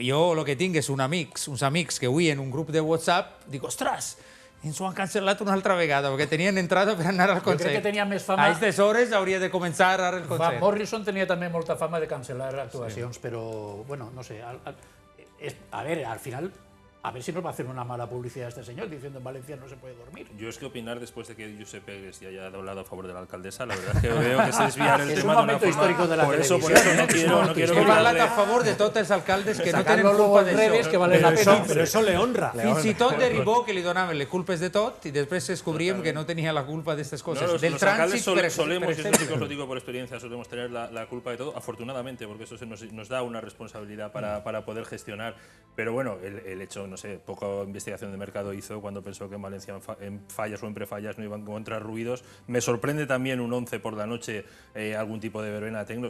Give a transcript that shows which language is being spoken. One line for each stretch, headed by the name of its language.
Catalan: Jo el que tinc és uns amics que avui en un grup de WhatsApp dic, ostres, ens ho han cancel·lat una altra vegada, perquè tenien entrada per anar al concert. Jo crec que tenia més fama... A aquestes hores hauria de començar ara el concert. Morrison tenia també molta fama de cancel·lar actuacions, però, bueno, no sé.
Spanish: A ver, al final... A ver si nos va a hacer una mala publicidad a este señor diciendo en Valencia no se puede dormir. Yo es que opinar después de que Josep Pegues ya haya hablado a favor de la alcaldesa, la verdad es que veo que se desviar el tema de una forma... histórico de la televisión. Por eso no quiero
Catalan: que parlat a favor de tots els alcaldes que no tenen culpa d'això.
Spanish: Que vale la pena.
Catalan: Però això le honra. Fins i tot de Ribó, que li donaven les culpes de tot, i després descobríem que no tenia la culpa d'aquestes coses. Del trànsit,
Spanish: solemos, y eso sí que os lo digo por experiencia, solemos tener la culpa de todo, afortunadamente, porque eso nos da una responsabilidad para poder gestionar. Pero bueno, el hecho, no sé, poco investigación de mercado hizo cuando pensó que en Valencia en fallas o en prefallas no iban a encontrar ruidos. Me sorprende también un 11 por la noche algún tipo de verbena tecno.